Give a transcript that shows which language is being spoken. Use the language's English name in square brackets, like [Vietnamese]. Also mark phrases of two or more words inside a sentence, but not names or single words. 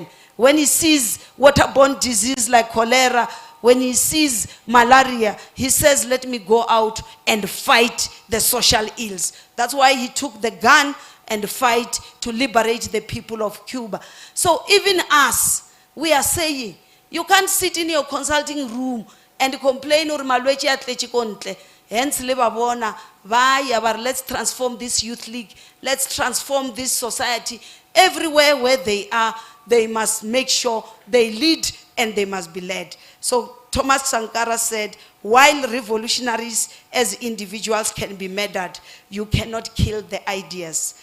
[English] When he sees waterborne disease like cholera, when he sees malaria, he says, let me go out and fight the social ills. That's why he took the gun and fight to liberate the people of Cuba. So even us, we are saying, you can't sit in your consulting room and complain or [Tswana] malwechi atlechi kontle. [English] Hence, let's transform this youth league. Let's transform this society. Everywhere where they are, they must make sure they lead and they must be led. So Thomas Sankara said, while revolutionaries as individuals can be murdered, you cannot kill the ideas.